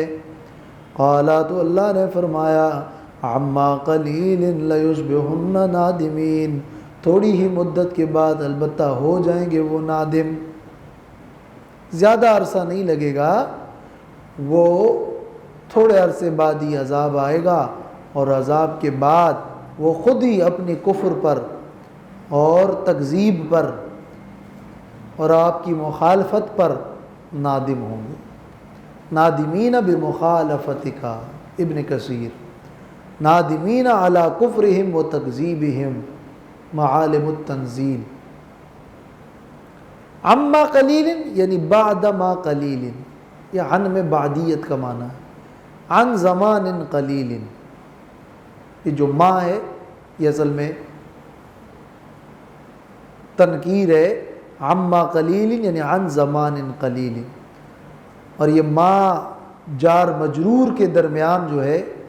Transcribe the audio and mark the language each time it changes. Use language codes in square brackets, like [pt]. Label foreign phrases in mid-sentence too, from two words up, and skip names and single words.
[ur] قالا، تو اللہ نے فرمایا [ar] عما قلیل لیصبحن نادمین، [ur] تھوڑی ہی مدت کے بعد البتہ ہو جائیں گے وہ نادم، زیادہ عرصہ نہیں لگے گا، وہ تھوڑے عرصے بعد ہی عذاب آئے گا، اور عذاب کے بعد وہ خود ہی اپنے کفر پر اور تکذیب پر اور آپ کی مخالفت پر نادم ہوں گے۔ [ar] نادمین بمخالفتک، ابن کثیر، نادمین علی کفرہم و تکذیبہم، معالم التنزیل۔ عما قلیل [ur] یعنی [ar] بعد ما قلیل، [ur] یا عن میں بعدیت کا معنی ہے، [ar] عن زمان قلیل، [ur] یہ جو ما ہے یہ اصل میں تنکیر ہے، [ar] عما قلیل [ur] یعنی [ar] عن زمان قلیل، [ur] اور یہ ما جار مجرور کے درمیان جو ہے